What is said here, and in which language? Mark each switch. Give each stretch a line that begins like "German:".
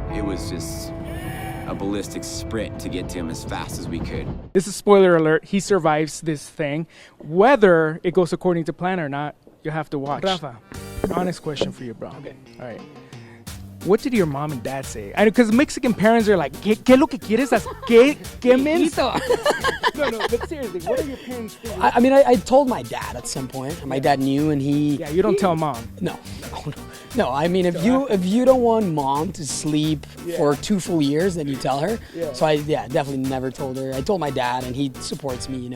English: It was just a ballistic sprint to get to him as fast as we could. This is spoiler alert. He survives this thing. Whether it goes according to plan or not, you have to watch. Rafa, honest question for you, bro. Okay. All right. What did your mom and dad say? Because Mexican parents are like,
Spanish: ¿Qué es lo que quieres hacer? ¿Qué menso?
English: No, but seriously, what are your parents thinking? I mean, I told my dad at some point. My dad knew, and he... Yeah, you don't tell mom. No, I mean, if you don't want mom to sleep for 2 full years, then you tell her. Yeah. So I definitely never told her. I told my dad, and he supports me.